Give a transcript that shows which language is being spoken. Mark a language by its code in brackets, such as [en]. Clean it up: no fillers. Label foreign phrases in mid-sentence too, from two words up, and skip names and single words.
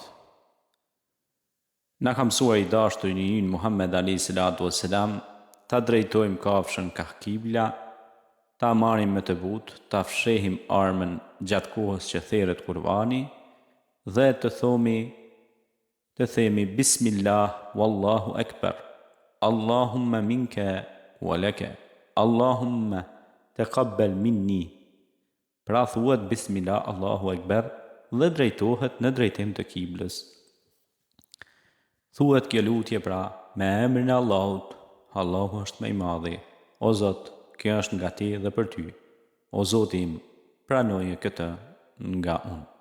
[sq] Na ka mësuar i dashuri ynë Muhammed [ar] عليه الصلاة والسلام [sq] ta drejtojmë kafshën ka kibla, ta marrim me të butë, ta fshehim armën gjatë kohës që thirret kurbani dhe të themi [ar] بسم الله والله أكبر، اللهم منك ولك، اللهم تقبل مني. [sq] Pra thuhet [ar] بسم الله، الله أكبر [sq] dhe drejtohet në drejtim të kiblës. Thuhet kjo lutje pra me emrin e Allahut, Allahu është më i madhi. O Zot, kjo është nga ti dhe për ty. O Zoti im, pranoje këtë nga unë.